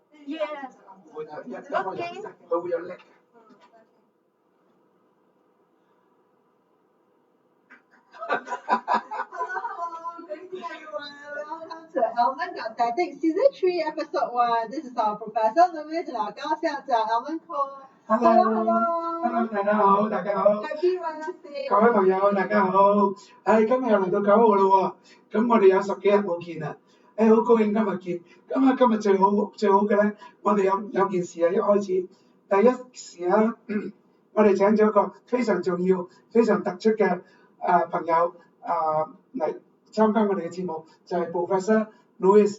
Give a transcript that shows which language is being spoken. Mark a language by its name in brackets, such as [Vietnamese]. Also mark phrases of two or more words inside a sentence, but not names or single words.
[English] Yes. Okay. Over your leg. Hello, greeting everyone. Welcome to Almond Got Tactics Season 3, Episode 1. This is our Professor Louis and our 高校长 Almond Cole. [Cantonese] Hello，大家好，大家好， [English] Happy Wednesday. [Cantonese] 各位朋友大家好。今日又嚟到9號啦喎，咁我哋有10幾日冇見啦。好高興今日見。今日最好嘅咧，我哋有件事啊，一開始第一時咧，我哋請咗一個非常重要、非常突出嘅朋友嚟參加我哋嘅節目，就係 Professor Louis。